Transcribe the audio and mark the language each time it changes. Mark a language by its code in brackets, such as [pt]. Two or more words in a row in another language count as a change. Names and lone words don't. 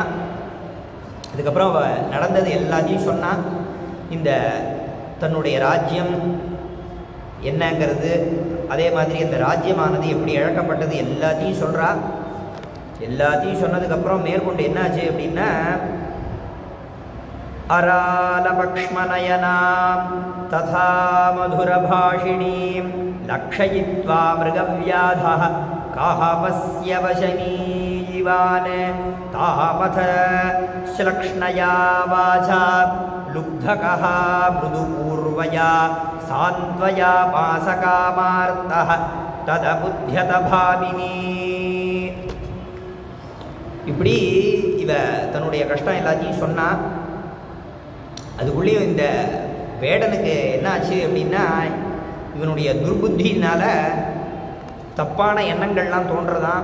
[ta] அதுக்கப்புறம் அவ நடந்தது எல்லாத்தையும் சொன்னான். இந்த தன்னுடைய ராஜ்யம் என்னங்கிறது, அதே மாதிரி அந்த ராஜ்யமானது எப்படி இழக்கப்பட்டது எல்லாத்தையும் சொல்கிறா. எல்லாத்தையும் சொன்னதுக்கப்புறம் மேற்கொண்டு என்னாச்சு அப்படின்னா [sa] अरालपक्ष्मनयनां तथा मधुरभाषिणीं लक्षयित्वा मृगव्याधः कामस्य वशनीवान् तामथ श्लक्ष्णया वाचा लुब्धकः मृदुपूर्वया सान्त्वया पासकामार्तः तदबुध्यत भामिनी. [ta] இப்படி இவ தன்னுடைய கஷ்டம் எல்லாத்தையும் சொன்னா. அதுக்குள்ளேயும் இந்த வேடனுக்கு என்ன ஆச்சு அப்படின்னா, இவனுடைய துர்புத்தினால தப்பான எண்ணங்கள்லாம் தோன்றதான்.